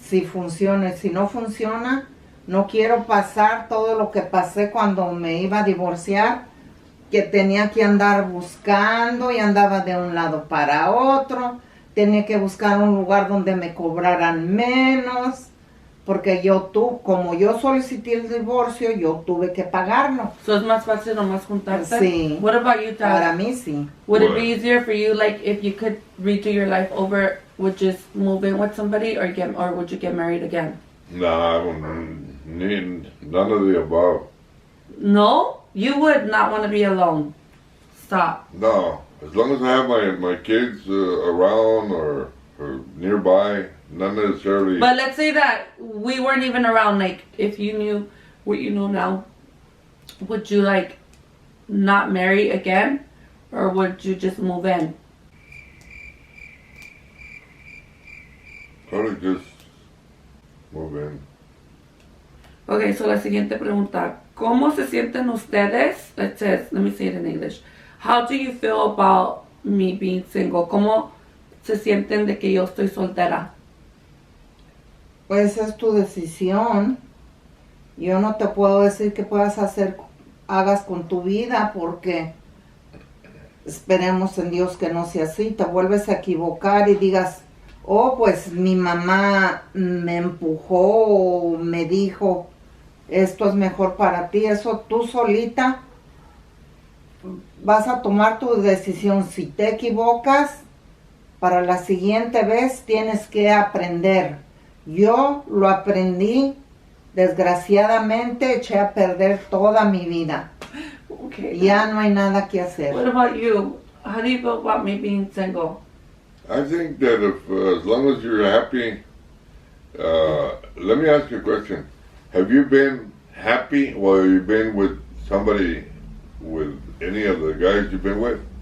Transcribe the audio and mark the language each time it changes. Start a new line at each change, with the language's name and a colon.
Spanish: Si funciona, si no funciona, no quiero pasar todo lo que pasé cuando me iba a divorciar, que tenía que andar buscando y andaba de un lado para otro, tenía que buscar un lugar donde me cobraran menos, porque como yo solicité el divorcio, yo tuve que pagarlo. So es más fácil nomás juntarte? Sí.
English: What about you, Dad?
Spanish: Para mí sí.
English: Would it What? be easier for you, like, if you could redo your life over, would just move in with somebody, or would you get married again? Nah, I don't need none of the above. No, you would not want to be alone. Stop. No, as long as I have my kids around or nearby, not necessarily. But let's say that we weren't even around. Like, if you knew what you know now, would you like not marry again, or would you just move in? Probably just move in.
Spanish: Okay, so la siguiente pregunta. ¿Cómo se sienten ustedes?
English: It says, let me say it in English. How do you feel about me being single?
Spanish: ¿Cómo se sienten de que yo estoy soltera? Pues es tu decisión. Yo no te puedo decir qué hagas con tu vida, porque esperemos en Dios que no sea así. Te vuelves a equivocar y digas, oh, pues mi mamá me empujó o me dijo, esto es mejor para ti. Eso tú solita vas a tomar tu decisión. Si te equivocas, para la siguiente vez tienes que aprender. Yo lo aprendí, desgraciadamente eché a perder toda mi vida. Okay. Ya no hay nada que hacer.
English: What about you? How do you feel about me being single? I think that as long as you're happy, let me ask you a question. Have you been happy while you've been with somebody, with any of the guys you've been with?